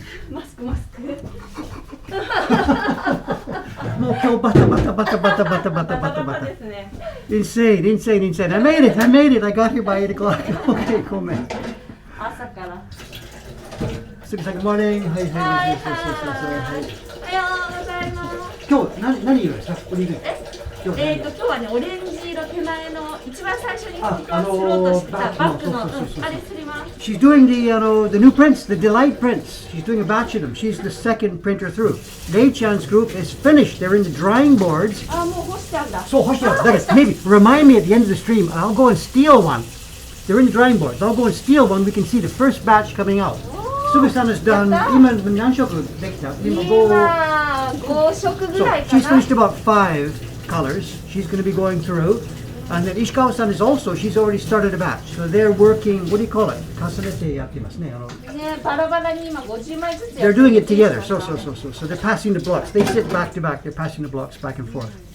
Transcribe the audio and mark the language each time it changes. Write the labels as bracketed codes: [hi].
[ja] マスクマスク。もう今日バタバタバタバタバタバタバタバタ。ですね。 [en] Insane, insane, insane. I made it, I made it. I got here by 8 o'clock. [ja] Okay, ごめん。朝から。 [en] すぐさん、Good morning. [ja] はいはいはいはいはい。おはようございます。今日何色ですか？ここにいる。今日はね、オレンジ色手前の一番最初にスローとしてたバッグのあれすります。 [en] She's doing the new prints, the Delight prints. She's doing a batch of them. She's the second printer through. Lei-chan's group is finished. They're in the drying boards. [ja] あ、もう干してあるんだ。そう、干してある。だから、 [en] maybe remind me at the end of the stream. I'll go and steal one. They're in the drying boards. I'll go and steal one. We can see the first batch coming out. Sugu-san has done. [ja] 今何色できた？今 5色ぐらいかな。 [en] She's finished about 5 colors. She's going to be going through. And then Ishikawa-san is also, she's already started a batch. So they're working, what do you call it? [ja] 重ねてやってますね。ね、バラバラに今50枚ずつ [en] They're doing it together. So they're passing the blocks. They sit back to back. They're passing the blocks back and forth.